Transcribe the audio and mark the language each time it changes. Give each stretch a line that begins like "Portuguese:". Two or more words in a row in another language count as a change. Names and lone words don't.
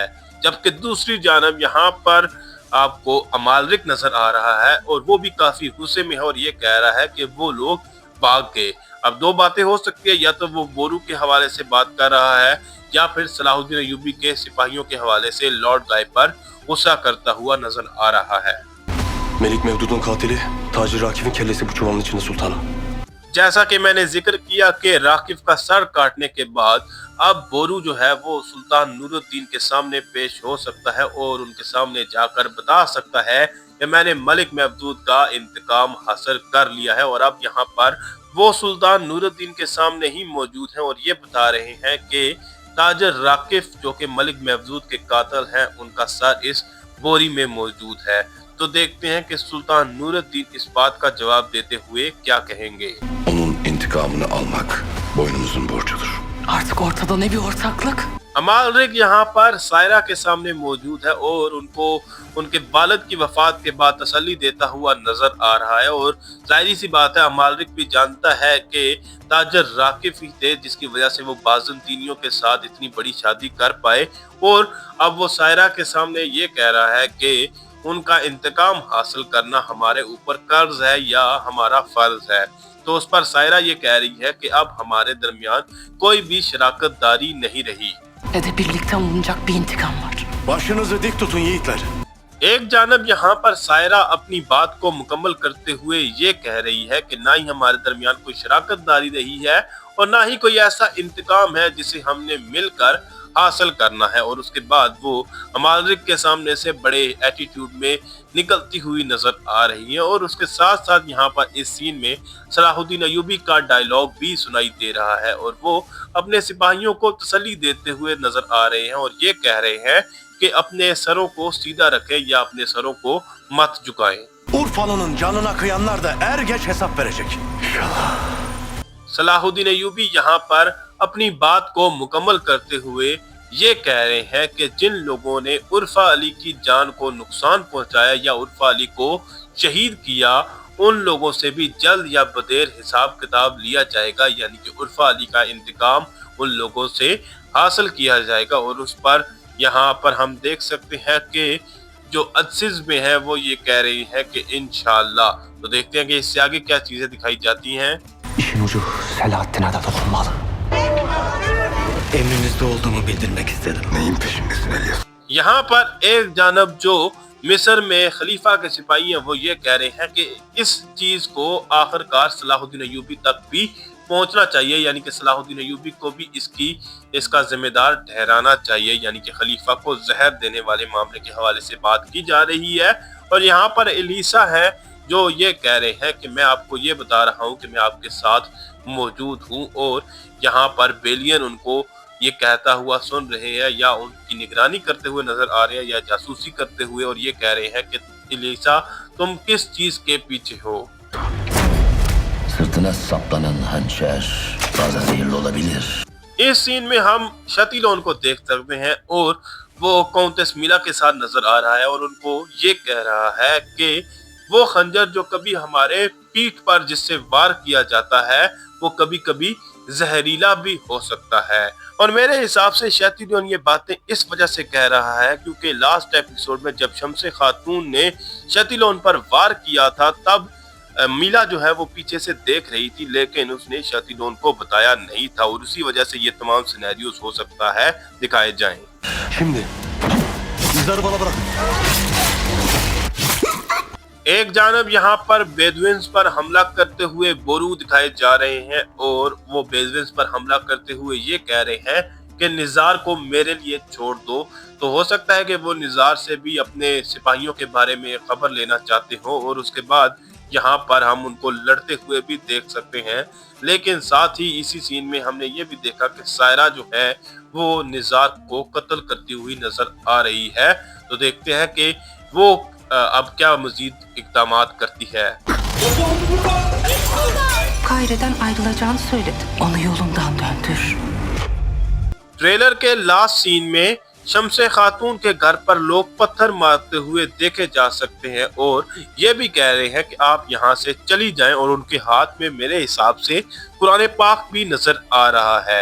Urdu: جبکہ دوسری جانب یہاں پر آپ کو امالرک نظر آ رہا ہے اور وہ بھی کافی غصے میں ہے اور یہ کہہ رہا ہے کہ وہ لوگ بھاگ گئے. اب دو باتیں ہو سکتی ہے، یا تو وہ بورو کے حوالے سے بات کر رہا ہے یا پھر صلاح الدین ایوبی کے سپاہیوں کے حوالے سے لارڈ گائے پر غصہ کرتا ہوا نظر آ رہا ہے.
Turkish: Melik Mevdud'un katili Tacir Rakif'in kellesi bu çuvalın içinde sultanım.
Urdu: جیسا کہ میں نے ذکر کیا کہ راکف کا سر کاٹنے کے بعد اب بورو جو ہے وہ سلطان نورالدین کے سامنے پیش ہو سکتا ہے اور ان کے سامنے جا کر بتا سکتا ہے کہ میں نے ملک مہدود کا انتقام حاصل کر لیا ہے. اور اب یہاں پر وہ سلطان نورالدین کے سامنے ہی موجود ہیں اور یہ بتا رہے ہیں کہ تاجر راکف جو کہ ملک مہدود کے قاتل ہیں ان کا سر اس بوری میں موجود ہے. تو دیکھتے ہیں کہ سلطان نورالدین اس بات کا جواب دیتے ہوئے کیا کہیں گے.
Turkish: Onun intikamını almak boynumuzun borcudur. Artık ortada ne bir ortaklık?
Urdu: امالرک یہاں پر سائرہ کے سامنے موجود ہے اور ان کو ان کے والد کی وفات کے بعد تسلی دیتا ہوا نظر آ رہا ہے. اور ظاہر سی بات ہے امالرک بھی جانتا ہے کہ تاجر راکف ہی تھے جس کی وجہ سے وہ بازنطینیوں کے ساتھ اتنی بڑی شادی کر پائے. اور اب وہ سائرہ کے سامنے یہ کہہ رہا ہے کہ ان کا انتقام حاصل کرنا ہمارے اوپر قرض ہے یا ہمارا فرض ہے. تو اس پر سائرہ یہ کہہ رہی ہے کہ اب ہمارے درمیان کوئی بھی شراکت داری نہیں رہی.
Turkish: ne de birlikte alınacak bir intikam var. Başınızı dik tutun yiğitler.
Urdu: ایک جانب یہاں پر سائرہ اپنی بات کو مکمل کرتے ہوئے یہ کہہ رہی ہے کہ نہ ہی ہمارے درمیان کوئی شراکت داری رہی ہے اور نہ ہی کوئی ایسا انتقام ہے جسے ہم نے مل کر حاصل کرنا ہے. اور اس کے بعد وہ امالک کے سامنے سے بڑے ایٹیٹیوڈ میں نکلتی ہوئی نظر آ رہی ہے. اور اس کے ساتھ ساتھ یہاں پر اس سین میں صلاح الدین ایوبی کا ڈائیلاگ بھی سنائی دے رہا ہے اور وہ اپنے سپاہیوں کو تسلی دیتے ہوئے نظر آ رہے ہیں اور یہ کہہ رہے ہیں کہ اپنے سروں کو سیدھا رکھیں یا اپنے سروں کو مت جھکائیں.
Turkish: Urfalı'nın canına kıyanlar da er geç hesap verecek.
Urdu: صلاح الدین ایوبی یہاں پر اپنی بات کو مکمل کرتے ہوئے یہ کہہ رہے ہیں کہ جن لوگوں نے عرفا علی کی جان کو نقصان پہنچایا یا عرفا علی کو شہید کیا، ان لوگوں سے بھی جلد یا بدیر حساب کتاب لیا جائے گا، یعنی کہ عرفا علی کا انتقام ان لوگوں سے حاصل کیا جائے گا. اور اس پر یہاں پر ہم دیکھ سکتے ہیں کہ جو عزیز میں ہے وہ یہ کہہ رہی ہے کہ ان شاء اللہ. تو دیکھتے ہیں کہ اس سے آگے کیا چیزیں دکھائی جاتی ہیں.
Turkish: İşin ucu Selahattin'e de dokunmalı. Emrinizde olduğumu bildirmek istedim. Neyin peşindesin İlyas?
Urdu: یہاں پر ایک جانب جو مصر میں خلیفہ کے سپاہی ہیں وہ یہ کہہ رہے ہیں کہ اس چیز کو آخرکار صلاح الدین ایوبی تک بھی پہنچنا چاہیے، یعنی کہ صلاح الدین ایوبی کو بھی اس کا ذمہ دار ٹھہرانا چاہیے، یعنی کہ خلیفہ کو زہر دینے والے معاملے کے حوالے سے بات کی جا رہی ہے. اور یہاں پر ایلیسا ہے جو یہ کہہ رہے ہیں کہ میں آپ کو یہ بتا رہا ہوں کہ میں آپ کے ساتھ موجود ہوں. اور یہاں پر بیلین ان کو یہ کہتا ہوا سن رہے ہیں یا ان کی نگرانی کرتے ہوئے نظر آ رہے ہیں یا جاسوسی کرتے ہوئے، اور یہ کہہ رہے ہیں کہ ایلیسا تم کس چیز کے پیچھے ہو.
Turkish: Sırtına saplanan hançer bazen zehirli olabilir.
Urdu: اس سین میں ہم شتیلون کو دیکھ سکتے ہیں اور وہ کاؤنٹیس ملا کے ساتھ نظر آ رہا ہے اور ان کو یہ کہہ رہا ہے کہ وہ خنجر جو کبھی ہمارے پیٹھ پر جس سے وار کیا جاتا ہے وہ کبھی کبھی زہریلا بھی ہو سکتا ہے. اور میرے حساب سے شتیلون یہ باتیں اس وجہ سے کہہ رہا ہے کیونکہ
English: last episode
Urdu: میں جب شمس خاتون نے شتیلون پر وار کیا تھا تب میلا جو ہے وہ پیچھے سے دیکھ رہی تھی، لیکن اس نے شتیلون کو بتایا نہیں تھا اور اسی وجہ سے یہ تمام سیناریوز ہو سکتا ہے دکھائے جائیں.
Turkish: Şimdi izleri bana bırakın.
Urdu: ایک جانب یہاں پر بیدوئنز پر حملہ کرتے ہوئے بورو دکھائے جا رہے ہیں اور وہ بیدوئنز پر حملہ کرتے ہوئے یہ کہہ رہے ہیں کہ نزار کو میرے لیے چھوڑ دو. تو ہو سکتا ہے کہ وہ نزار سے بھی اپنے سپاہیوں کے بارے میں خبر لینا چاہتے ہو اور اس کے بعد یہاں پر ہم ان کو لڑتے ہوئے بھی دیکھ سکتے ہیں. لیکن ساتھ ہی اسی سین میں ہم نے یہ بھی دیکھا کہ سائرہ جو ہے وہ نزار کو قتل کرتی ہوئی نظر آ رہی ہے. تو دیکھتے ہیں کہ وہ اب کیا مزید اقدامات کرتی ہے.
Turkish: Kaire'den ayrılacağını söyledi. Onu yolundan döndür.
Urdu: ٹریلر کے
English: last scene
Urdu: میں شمس خاتون کے گھر پر لوگ پتھر مارتے ہوئے دیکھے جا سکتے ہیں اور یہ بھی کہہ رہے ہیں کہ آپ یہاں سے چلی جائیں اور ان کے ہاتھ میں میرے حساب سے قرآن پاک بھی نظر آ رہا ہے.